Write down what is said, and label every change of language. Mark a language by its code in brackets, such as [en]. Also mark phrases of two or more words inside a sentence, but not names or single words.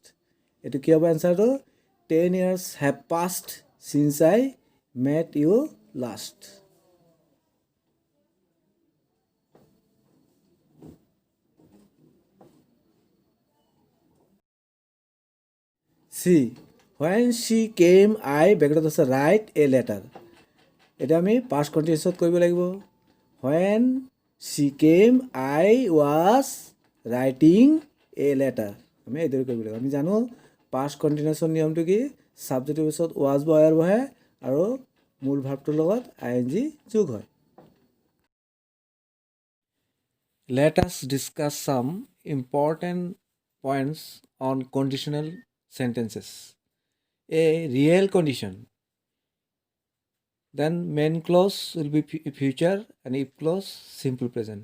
[as] এইটো কি হ'ব এনচাৰটো? [en] 10 years have past since I met you last. সি when she came I [as] ব্ৰেকেটত আছে [en] write a letter [as] এতিয়া আমি [en] past continuousত [as] কৰিব লাগিব [en] when she came I was writing a letter [as] আমি এইদৰে কৰিব লাগিব আমি জানো [en] past continuousৰ [as] নিয়মটো কি সাবজেক্টৰ পিছত was বা are বহে আৰু মূল ভাৰ্বটোৰ লগত ing যোগ হয় [en] Let us discuss some important points on conditional sentences. A real condition. Then main clause will be future and if clause simple present.